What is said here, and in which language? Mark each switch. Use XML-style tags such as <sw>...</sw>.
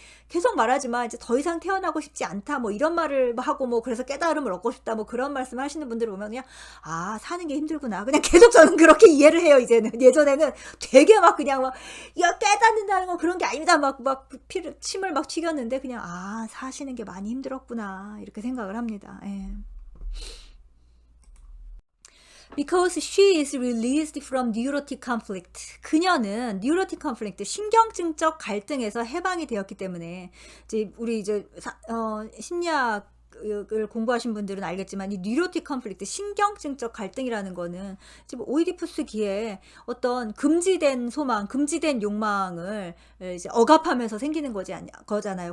<ko>계속 말하지만 이제 더 이상 태어나고 싶지 않다 뭐 이런 말을 하고 뭐 그래서 깨달음을 얻고 싶다 뭐 그런 말씀 하시는 분들을 보면 그냥 사는 게 힘들구나 그냥 계속 저는 그렇게 이해를 해요. 이제는. 예전에는 되게 막 그냥 막 야 깨닫는다는 건 그런 게 아니다 막 침을 막 튀겼는데 그냥 사시는 게 많이 힘들었구나 이렇게 생각을 합니다. 예.</ko> <en>Because she is released from neurotic conflict.</en> <ko>그녀는 neurotic conflict, 신경증적 갈등에서 해방이 되었기 때문에 이제 우리 이제 심리학을 공부하신 분들은 알겠지만 이 뉴로틱 컨플릭트, 신경증적 갈등이라는 거는 지금 오이디푸스기에 어떤 금지된 소망, 금지된 욕망을 이제 억압하면서 생기는 거잖아요.</ko>